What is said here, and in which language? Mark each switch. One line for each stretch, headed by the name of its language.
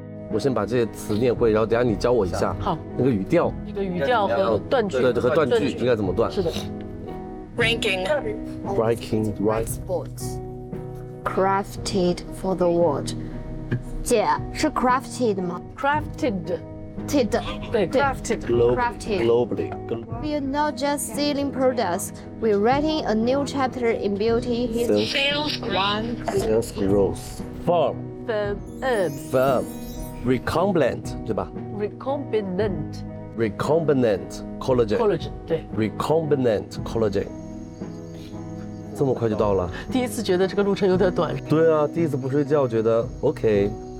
Chinese: 我先把这些词念会，然后等下你教我一下。好，那个语调，一个语调和断句，对，和断句应该怎么断？是的。
English: Ranking rice boards crafted for the world。
Chinese: 姐，是 crafted 吗
English: ？Crafted。 We are not just selling products. We are writing a new chapter in beauty history. Sales growth. Firm. Recombinant,
Chinese: 对吧
English: ？Recombinant. recombinant collagen。 collagen
Chinese: 对。
English: recombinant collagen。
Chinese: 这么快就到了？第一次觉得这个路程有点短。对啊，第一次不睡觉觉得 OK。